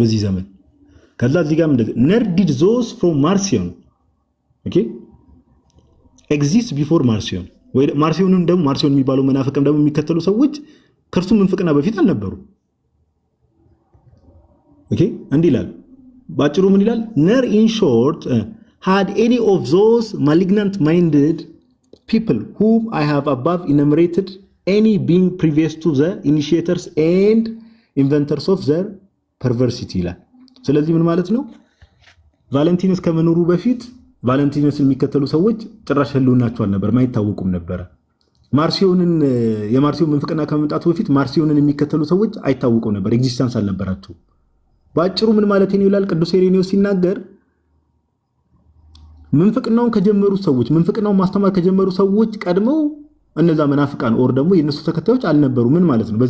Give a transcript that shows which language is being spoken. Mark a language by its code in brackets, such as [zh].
[am] በዚህ ዘመን ከዛ እዚህ ጋር እንደዚህ [en] nor did those from Marcion [am] ኦኬ [en] exist before Marcion [am] ወይ ማርሲዮንን ደግሞ ማርሲዮን የሚባለው መናፍቅም ደግሞ የሚከተሉ ሰዎች ከእርሱ ምንፍቅና በፊት አልነበሩ። ኦኬ እንዲህ ይላል ባጭሩ ምን ይላል? [en] nor in short had any of those malignant minded people whom I have above enumerated any being previous to the initiators and inventors of their perversity ይላል። [am] ስለዚህ ምን ማለት ነው? ቫለንቲነስ ከመኖሩ በፊት ቫለንቲነስን የሚከተሉ ሰዎች ጭራሽ ህልውናቸው አልነበር፣ ማይታወቁም ነበር። ማርሲዮንን የማርሲዮን ምንፍቅና ከመምጣቱ በፊት ማርሲዮንን የሚከተሉ ሰዎች አይታወቁም ነበር፣ ኤግዚስተንስ አልነበራቸው። ባጭሩ ምን ማለት ነው ይላል ቅዱስ ኢሬኒዮስ ሲናገር ምንፍቅናውን ከጀመሩ ሰዎች ምንፍቅናውን ማስተማር ከጀመሩ ሰዎች ቀድመው እነዛ መናፍቃን ኦር ደግሞ የነሱ ተከታዮች አልነበሩ። ምን ማለት ነው?